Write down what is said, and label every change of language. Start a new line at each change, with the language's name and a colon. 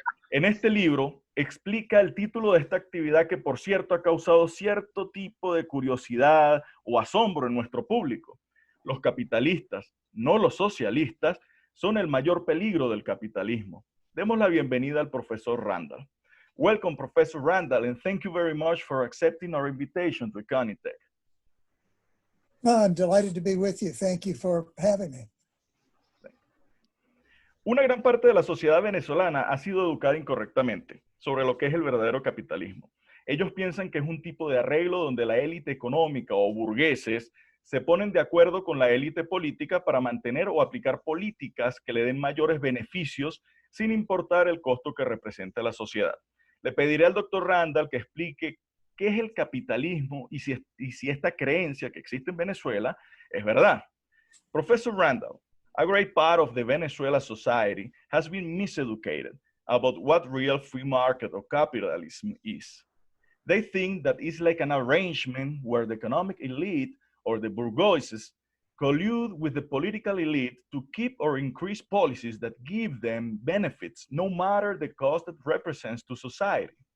Spanish: En este libro explica el título de esta actividad que, por cierto, ha causado cierto tipo de curiosidad o asombro en nuestro público. Los capitalistas, no los socialistas, son el mayor peligro del capitalismo. Demos la bienvenida al profesor Randall.
English: Welcome, Professor Randall, and thank you very much for accepting our invitation to Conitec. I'm delighted to be with you. Thank you for having me.
Spanish: Una gran parte de la sociedad venezolana ha sido educada incorrectamente sobre lo que es el verdadero capitalismo. Ellos piensan que es un tipo de arreglo donde la élite económica o burgueses se ponen de acuerdo con la élite política para mantener o aplicar políticas que le den mayores beneficios sin importar el costo que representa la sociedad. Le pediré al doctor Randall que explique qué es el capitalismo y si esta creencia que existe en Venezuela es verdad.
English: Professor Randall, a great part of the Venezuela society has been miseducated about what real free market or capitalism is. They think that it's like an arrangement where the economic elite or the bourgeoisie collude with the political elite to keep or increase policies that give them benefits, no matter the cost it represents to society.